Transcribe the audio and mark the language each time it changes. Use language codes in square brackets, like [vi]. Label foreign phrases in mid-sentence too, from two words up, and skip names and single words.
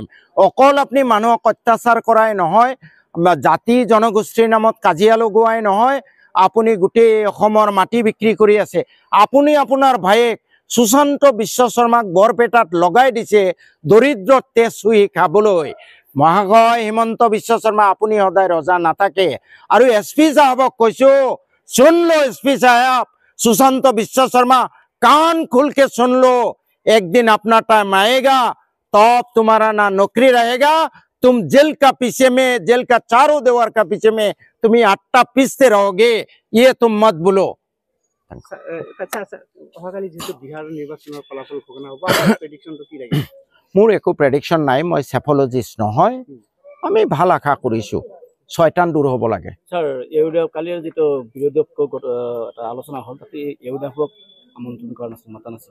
[as] অকল আপুনি মানুহক অত্যাচাৰ কৰাই নহয়, জাতি জনগোষ্ঠীৰ নামত কাজিয়া লগোৱাই নহয়, আপুনি গোটেই অসমৰ মাটি বিক্ৰী কৰি আছে। আপুনি আপোনাৰ ভায়েক সুশান্ত বিশ্ব শৰ্মাক বৰপেটাত লগাই দিছে দৰিদ্ৰৰ তেজ চুহি খাবলৈ। মহাশয় হিমন্ত বিশ্ব শৰ্মা, আপুনি সদায় ৰজা নাথাকে। আৰু SP साहबक কৈছো, [hi] सुन लो SP साहब, सुशांत विश्व शर्मा, कान खुल के सुन लो, एक दिन अपना टाइम आएगा, तब तुम्हारा ना नौकरी रहेगा, तुम जेल का पीछे में, जेल का चारों दीवार का पीछे में तुम आट्टा पीसते रहोगे, ये तुम मत बोलो। [as] মোৰ একো প্ৰেডিকশ্যন নাই, মই চেফলজিষ্ট নহয়। আমি ভাল আশা কৰিছোঁ শয়তান দূৰ হ'ব লাগে। স্যার, কালিৰ যিটো বিৰোধী আলোচনা হ'ল, তাতে ইউডাফক আমন্ত্ৰণ কৰা নাছিল, মাতা নাছিল।